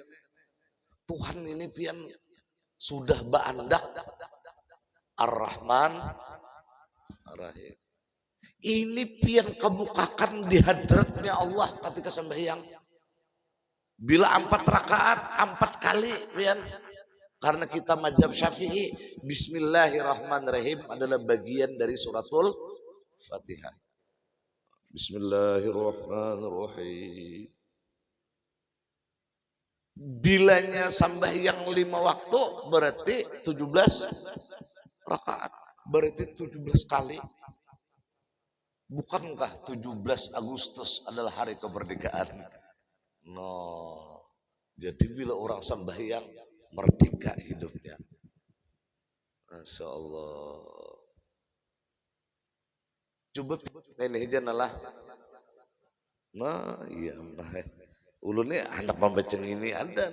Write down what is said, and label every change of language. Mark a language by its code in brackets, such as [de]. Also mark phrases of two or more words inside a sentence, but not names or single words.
[bjn] Tuhan ini pian sudah ba'andak Ar-Rahman Rahim. Ini pian kemukakan di hadratnya Allah ketika sembahyang. Bila 4 rakaat 4 kali pian. [id] Karena kita mazhab Syafi'i, Bismillahirrahmanirrahim adalah bagian dari suratul Fatihah. [ar] بسم الله الرحمن الرحيم. [id] Bilanya sembahyang 5 waktu berarti 17 rakaat. Berarti 17 kali. Bukankah 17 Agustus adalah hari kemerdekaan? No. Jadi bila orang sembahyang merdeka hidupnya. [ar] ما شاء الله. [id] Coba ini aja nalah. Nah iya. Nah, ulunnya anak pembacaan ini ada.